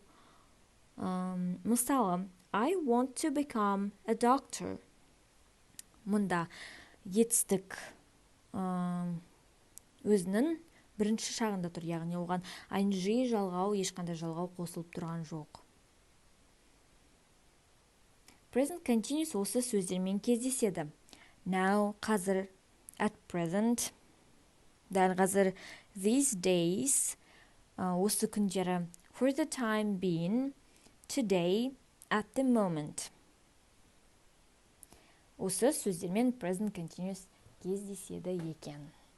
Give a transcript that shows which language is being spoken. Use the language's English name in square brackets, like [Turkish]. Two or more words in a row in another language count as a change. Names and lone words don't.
[Kazakh] Мысалы, [English] I want to become a doctor. [Kazakh] Мұнда етістік өзінің бірінші шағында тұр, яғни оған ing жалғау, ешқандай жалғау қосылып тұрған жоқ. [English] Present continuous [Kazakh] осы сөздермен кездеседі. Now, қазір, [English] at present, [Kazakh] дәл қазір, [English] these days, [Kazakh] осы күндері, [English] for the time being, today, at the moment. [Kazakh] Осы сөздермен [English] present continuous [Kazakh] кездеседі екен.